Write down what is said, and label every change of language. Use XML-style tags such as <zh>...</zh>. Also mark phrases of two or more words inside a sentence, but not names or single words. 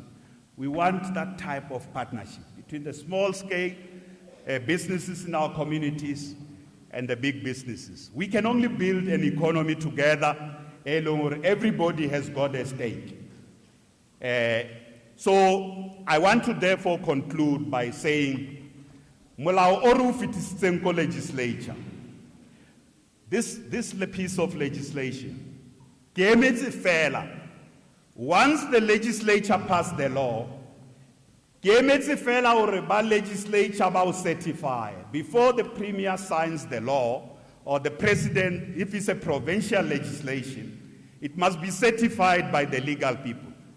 <en>We want that type of partnership between the small-scale businesses in our communities and the big businesses. We can only build an economy together where everybody has got a stake. So I want to therefore conclude by saying,</en> <tn>Molao oru fitisitseng ko legislature.</tn> <en>This piece of legislation, once the legislature passed the law, legislature will certify before the premier signs the law, or the president, if it's a provincial legislation, it must be certified by the legal people.</en>